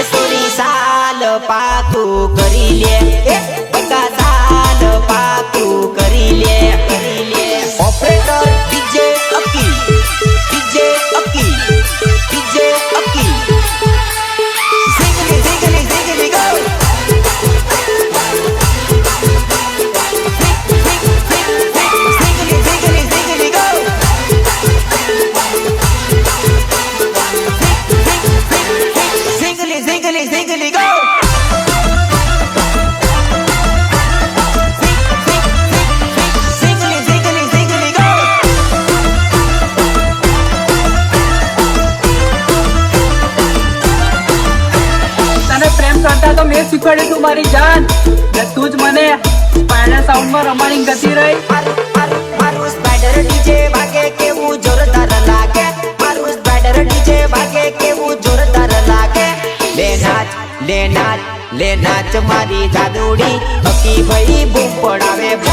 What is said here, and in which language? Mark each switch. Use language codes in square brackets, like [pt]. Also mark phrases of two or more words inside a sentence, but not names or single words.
[gu] સોરી સાલ પાકું કરી લે હે બકા સાલ પાકું કરી લે ઓપરેટર ડીજે અકી ડીજે અકી ડીજે અકી [en] Zingly zingly zingly go Zingly zingly zingly go Zingly, zingly, zingly, go! Zingly, zingly, zingly, go! [gu] તને પ્રેમ કરતા તો મેં શીખવાડ્યું તું મારી જાન ને તું જ મને સ્પાઈડર સાઉન્ડમાં રમાડી ગતી રહી મારું [en] spider DJ [gu] વાગે કેવું જોરદાર લાગે મારું [en] spider DJ [gu] વાગે કેવું જોરદાર લાગે લે નાચ મારી જાદુડી હકી ભાઈ બૂમ પડાવે